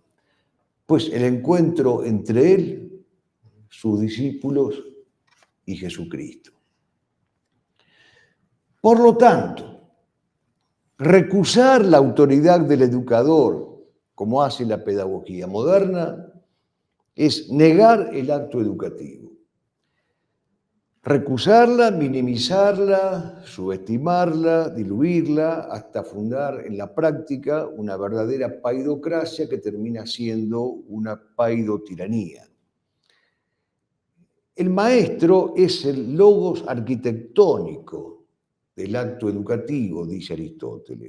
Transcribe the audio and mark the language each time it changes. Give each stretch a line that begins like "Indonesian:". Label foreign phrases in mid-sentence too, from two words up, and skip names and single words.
Spanish: Pues el encuentro entre él, sus discípulos y Jesucristo. Por lo tanto, recusar la autoridad del educador, como hace la pedagogía moderna, es negar el acto educativo. Recusarla, minimizarla, subestimarla, diluirla, hasta fundar en la práctica una verdadera paidocracia que termina siendo una paidotiranía. El maestro es el logos arquitectónico del acto educativo, dice Aristóteles.